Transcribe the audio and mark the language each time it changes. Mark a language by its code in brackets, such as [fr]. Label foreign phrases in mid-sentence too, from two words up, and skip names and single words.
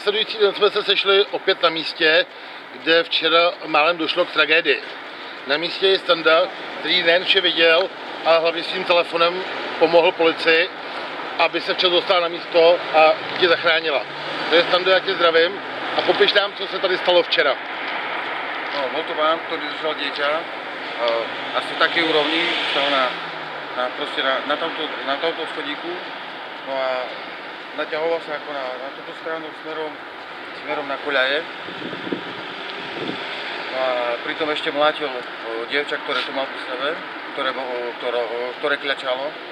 [cs] následující den jsme se sešli opět na místě, kde včera málem došlo k tragédii. Na místě je Standa, který nejen vše viděl, ale hlavně svým telefonem pomohl policii, aby se včas dostala na místo a tě zachránila. Takže Stando, já tě zdravím a popiš nám, co se tady stalo včera. [sk] No, bol to pán, ktorý držal dieťa, asi v takej úrovni, stal na tomto schodíku, no a naťahoval sa ako na túto stranu smerom na koľaje. No a pritom ešte mlátil dievča, ktoré tu mal pri sebe, ktoré kľačalo.